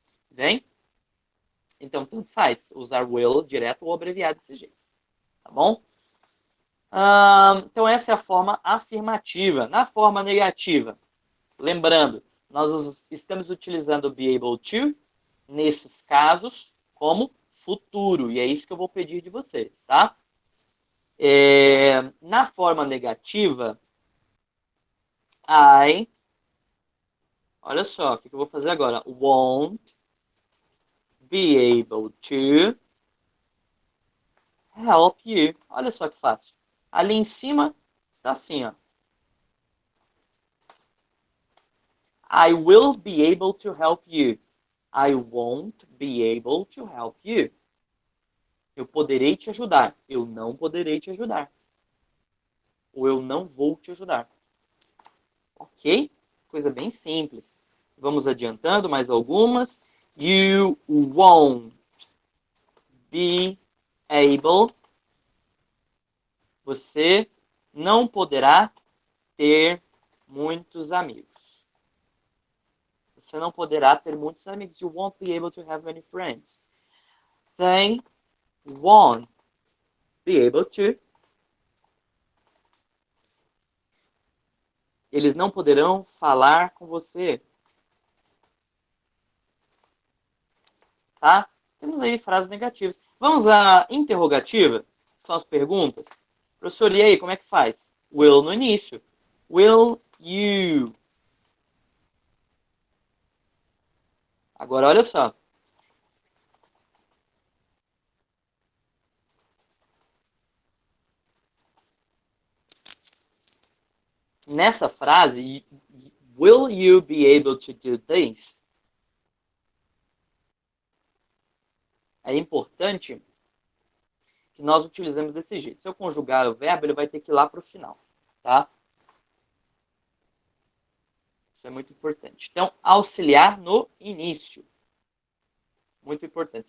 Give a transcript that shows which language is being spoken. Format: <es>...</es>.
<pt>Vem? Então, tanto faz usar will direto ou abreviado desse jeito. Tá bom? Então, essa é a forma afirmativa. Na forma negativa, lembrando, nós estamos utilizando be able to, nesses casos, como futuro. E é isso que eu vou pedir de vocês, tá? Na forma negativa, olha só, o que eu vou fazer agora?</pt> <en>Won't be able to help you.</en> <pt>Olha só que fácil. Ali em cima está assim, ó.</pt> <en>I will be able to help you. I won't be able to help you.</en> <pt>Eu poderei te ajudar. Eu não poderei te ajudar. Ou eu não vou te ajudar. Ok? Coisa bem simples. Vamos adiantando mais algumas.</pt> <en>You won't be able.</en> <pt>Você não poderá ter muitos amigos. Você não poderá ter muitos amigos.</pt> <en>You won't be able to have many friends. They won't be able to.</en> <pt>Eles não poderão falar com você. Tá? Temos aí frases negativas. Vamos à interrogativa? São as perguntas. Professor, e aí, como é que faz?</pt> <en>Will</en> <pt>no início.</pt> <en>Will you?</en> <pt>Agora, olha só. Nessa frase,</pt> <en>will you be able to do this?</en> <pt>É importante que nós utilizemos desse jeito. Se eu conjugar o verbo, ele vai ter que ir lá para o final, tá? Isso é muito importante. Então, auxiliar no início. Muito importante.</pt>